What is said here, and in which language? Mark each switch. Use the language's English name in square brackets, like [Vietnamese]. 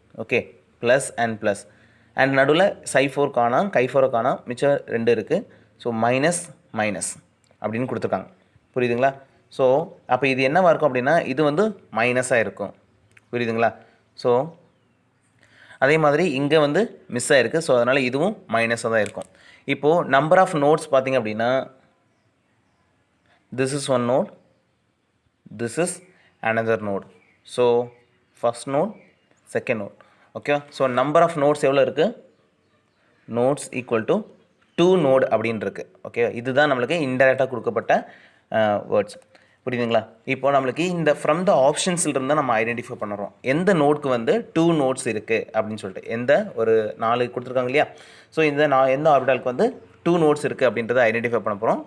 [Tamil] Okay, plus and நடுவில் chi4 காணோம், chi4 காணோம், மிச்சம் 2 இருக்குது. ஸோ மைனஸ் அப்படின்னு கொடுத்துருக்காங்க. புரியுதுங்களா? ஸோ அப்போ இது என்னவாக இருக்கும் அப்படின்னா இது வந்து மைனஸாக இருக்கும். புரியுதுங்களா? ஸோ அதே மாதிரி இங்கே வந்து மிஸ் ஆகிருக்கு. ஸோ அதனால் இதுவும் மைனஸாக தான் இருக்கும். இப்போது நம்பர் ஆஃப் நோட்ஸ் பார்த்திங்க அப்படின்னா [English] this is one node, this is another node. So first node, second node. Okay, so number of nodes [Tamil] எவ்வளோ இருக்குது? [English] nodes equal to 2 node [Tamil] அப்படின்னு இருக்குது. ஓகே, இதுதான் நம்மளுக்கு இன்டெரக்டாக கொடுக்கப்பட்ட வேர்ட்ஸ். புரியுதுங்களா? இப்போ நம்மளுக்கு இந்த ஃப்ரம் த ஆப்ஷன்ஸ்லேருந்து தான் நம்ம ஐடென்டிஃபை பண்ணுறோம் எந்த நோட்க்கு வந்து 2 நோட்ஸ் இருக்குது அப்படின்னு சொல்லிட்டு. எந்த ஒரு 4 கொடுத்துருக்காங்க இல்லையா? ஸோ எந்த ஆர்பிட்டாலுக்கு வந்து 2 நோட்ஸ் இருக்குது அப்படின்றத ஐடென்டிஃபை பண்ண போகிறோம்.